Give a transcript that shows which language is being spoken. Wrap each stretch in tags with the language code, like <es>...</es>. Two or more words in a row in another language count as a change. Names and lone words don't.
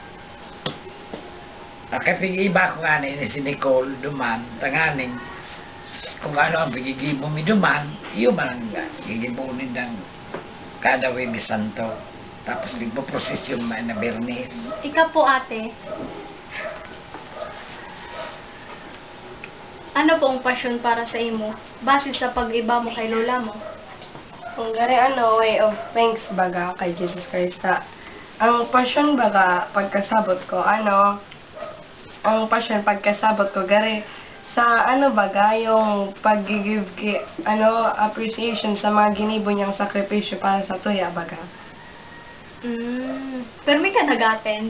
<bik>Nakapig iba ko nga ni si Nicole duman, tanganing kung ano ang pigigibo mi duman, iyo man ang gigibunin ng kada Webes Santo. Tapos nagpo-prosesyon man na Bernes. Ika po ate, ano po ang pasyon para sa imo? Base sa pag-iba mo kay lola mo? Ang gari</bik> <en>way of thanks</en> <bik>baga kay Jesus Christ. Ang passion baga pagkasabot ko, ang passion pagkasabot ko gari sa baga yung pag-</bik> <en>give appreciation</en> <bik>sa mga ginibo niyang sakripisyo para sa tuya baga. Pero may ka nag-attend.</bik>